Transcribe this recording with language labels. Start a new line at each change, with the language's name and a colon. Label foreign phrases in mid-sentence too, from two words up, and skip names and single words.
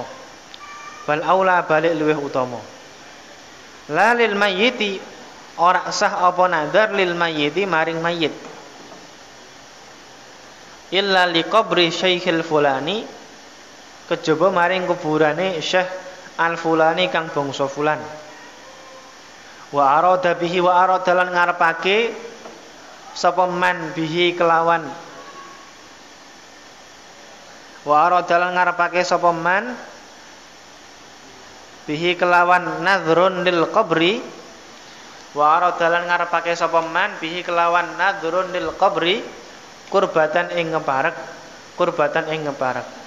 Arabic: بل أولى
Javanese: balik luweh utama.
Arabic: لا للميت
Javanese: ora sah apa nadar
Arabic: للميت
Javanese: maring mayit.
Arabic: إلا لقبر الشيخ الفلاني,
Javanese: kejaba maring kuburane Syekh Al Fulani kang bangsa fulan.
Arabic: وأراد به وأراد
Javanese: lan ngarepake sapa
Arabic: من به kelawan. وأراد
Javanese: lan ngarepake sapa
Arabic: من به kelawan نذر للقبر. وأراد
Javanese: lan ngarepake sapa
Arabic: من به kelawan نذر للقبر kurbatan
Javanese: ing ngeparek,
Arabic: kurbatan
Javanese: ing ngeparek.